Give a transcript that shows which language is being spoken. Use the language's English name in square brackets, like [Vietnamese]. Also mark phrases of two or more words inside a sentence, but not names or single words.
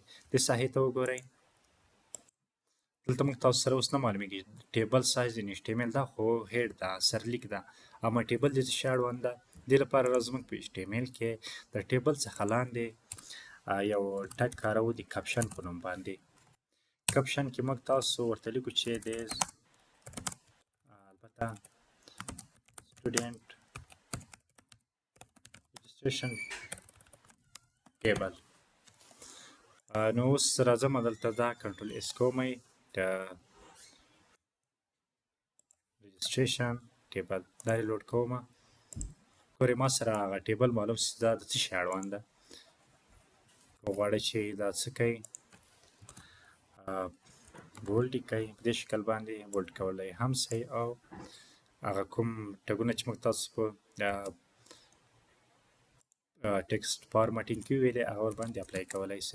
[Pashto] دې ساحې ته وګورئ، دلته موږ تاسو سره اوس نه معلومیږي [English] table size in HTML [Pashto] ده، خو هیډ ده، سرلیک ده، اما ټیبل د څه شي اړوند ده. دې لپاره راځو موږ په ایچ ټي ایم ایل کې د ټیبل څخه لاندې یو ټګ کاروو د کپشن په نوم باندې. کپشن کې موږ تاسو ورته لیکو چې دیز البته [English] student registration table. [Pashto] نو اوس راځم دلته دا [English] control S [Pashto] کوم د [English] registration table [Pashto] دا ریلوډ کوم. ګورئ ما سره هغه ټیبل معلوم شي دا د څه شي اړوند ده. که غواړئ چې دا څه کوئ بولډ یې کوئ په دې شکل باندې بولډ کولی هم سئ، او هغه کوم ټګونه چې موږ تاسو په [English] text formatting [Pashto] کې ویلې هغه ورباندې اپلای کولی سئ.